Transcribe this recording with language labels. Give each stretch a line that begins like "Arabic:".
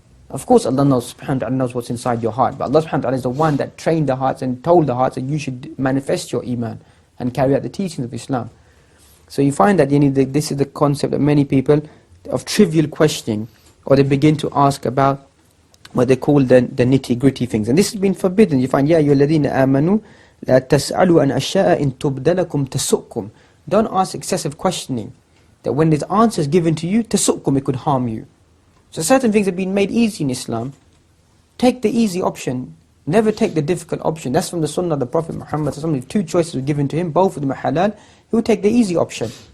English: Of course Allah knows, subhanahu wa ta'ala knows what's inside your heart, but Allah subhanahu wa ta'ala is the one that trained the hearts and told the hearts that you should manifest your iman and carry out the teachings of Islam. So you find that this is the concept that many people of trivial questioning, or they begin to ask about what they call the nitty-gritty things. And this has been forbidden. You find,
Arabic: يَا أَيُّهَا الَّذِينَ آمَنُوا لَا تَسْأَلُوا أَنْ أَشْيَاءَ إِن تُبْدَ لَكُمْ تَسُؤْكُمْ.
English: Don't ask excessive questioning, that when there's answers given to you,
Arabic: تَسُؤْكُمْ,
English: it could harm you. So certain things have been made easy in Islam. Take the easy option. Never take the difficult option. That's from the sunnah of the Prophet Muhammad. If two choices were given to him, both of them are halal, he would take the easy option.